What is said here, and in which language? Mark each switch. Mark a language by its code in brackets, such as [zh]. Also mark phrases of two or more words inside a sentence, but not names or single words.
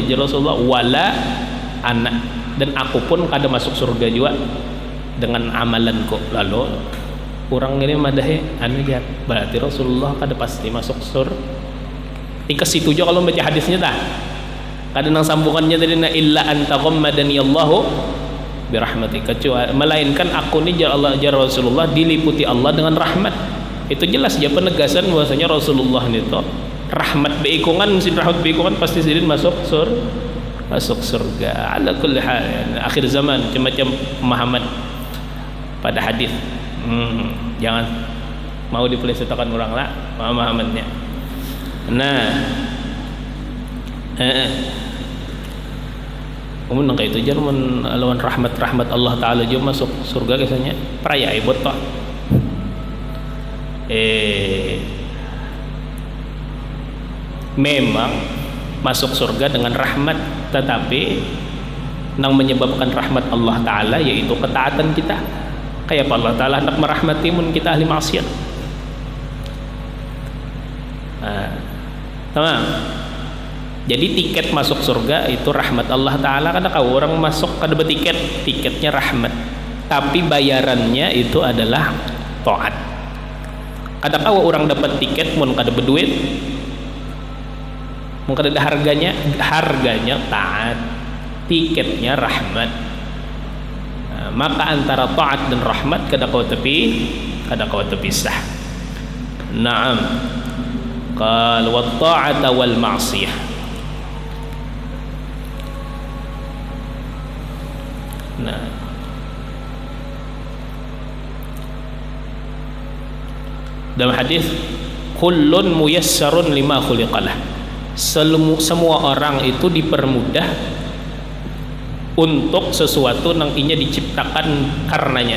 [bjn] Jadi Rasulullah, wala anak, dan aku pun kada masuk surga juga dengan amalanku. Lalu orang ini madahi anu ya, berarti Rasulullah kada pasti masuk surga. Ke situ juga kalau baca hadisnya dah, kada nang sambungannya tadi, [ar] na illa anta ghammadani Allahu birahmati, [bjn] kecuali melainkan aku ni jar Rasulullah diliputi Allah dengan rahmat. Itu jelas dia penegasan bahwasanya Rasulullah itu rahmat beikungan, mesin rahmat beikungan pasti sidin masuk surga. [ar] Ala kulli hal, [bjn] akhir zaman macam-macam pemahaman pada hadis. Jangan mau dipelesetkan orang lah pemahamannya. Nah, kemudian kayak itu jangan lawan rahmat Allah Ta'ala juga masuk surga biasanya peraya ibut toh. Memang masuk surga dengan rahmat, tetapi yang menyebabkan rahmat Allah Ta'ala yaitu ketaatan kita. Kayak apa Allah Ta'ala hendak merahmati mun kita ahli maksiat. Tamam. Jadi tiket masuk surga itu rahmat Allah Ta'ala. Kada kau orang masuk kada bertiket, tiketnya rahmat, tapi bayarannya itu adalah taat. Kada kau orang dapat tiket mun kada berduit, mun kada ada harganya taat, tiketnya rahmat. Maka antara taat dan rahmat kada kau terpisah. Naam. [ar] Qal wa ta'ata wal ma'siyah. [bjn] Nah, dalam hadis [ar] kullun muyassarun lima khuliqalah, [bjn] semua orang itu dipermudah untuk sesuatu yang inya diciptakan karenanya.